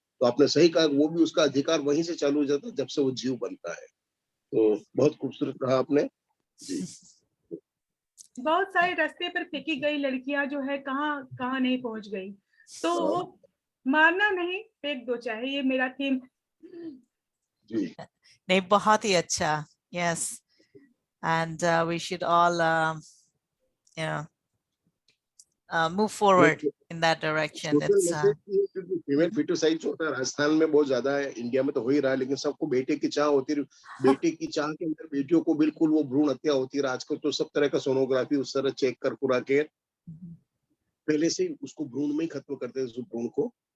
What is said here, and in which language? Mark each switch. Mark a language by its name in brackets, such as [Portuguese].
[Hindi] तो आपने सही कहा, वो भी उसका अधिकार वहीं से चालू हो जाता है जब से वो जीव बनता है। तो बहुत खूबसूरत कहा आपने जी। बहुत सारे रास्ते पर फेंकी गई लड़कियां जो है कहाँ कहाँ नहीं पहुंच गई, तो वो मारना नहीं, फेंक दो चाहे, ये मेरा थीम जी। नहीं, बहुत ही अच्छा। [English] Yes, and we should all you know move forward in that direction. It's [Hindi] female फिटोसाइड जो होता है राजस्थान में बहुत ज्यादा है, इंडिया में तो हो ही रहा है, लेकिन सबको बेटे की चाह होती है, बेटे की चाह के अंदर बेटियों को बिल्कुल वो भ्रूण हत्या होती है। आजकल तो सब तरह का सोनोग्राफी उस तरह चेक कर कुरा के पहले से उसको भ्रूण में ही खत्म करते हैं उस भ्रूण को।